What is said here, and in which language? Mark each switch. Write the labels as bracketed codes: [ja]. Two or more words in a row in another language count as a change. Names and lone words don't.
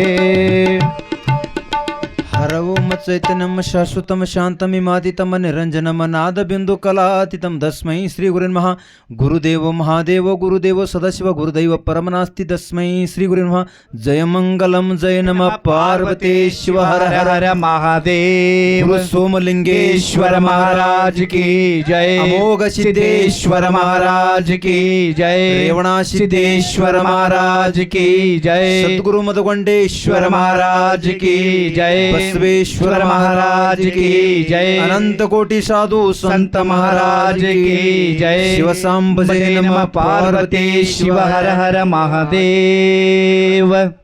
[sa] ಹರವು ಮಚ್ಚೈತನ್ಯಂ ಶಾಶ್ವತಂ ಶಾಂತಮಿಮಾದಿತಂ ನಿರಂಜನಂ ನಾದ ಬಿಂದು ಕಲಾತೀತಂ ತಸ್ಮೈ ಶ್ರೀ ಗುರುನ್ಮಃ ಗುರುದೇವ ಮಹಾದೇವ ಗುರುದೇವ ಸದಾಶಿವ ಗುರುದೈವ ಪರಮನಾಸ್ತಿ ತಸ್ಮೈ ಶ್ರೀ ಗುರುನ್ಮಃ ಜಯ ಮಂಗಲಂ ಜಯ ನಮ ಪಾರ್ವತೇಶ್ವ ಹರ ಹರ ಹರ ಮಹಾದೇವ [hi] ಸೋಮಲಿಂಗೇಶ್ವರ महाराज की जय अमोघ सिद्धेश्वर महाराज की जय रेवणा सिद्धेश्वर महाराज की जय सद्गुरु मधुगंडेश्वर महाराज की जय बसवेश्वर महाराज की जय अनंत कोटि साधु संत महाराज की जय [sa] शिव सांब जय नमः पार्वती शिव हर हर महादेव।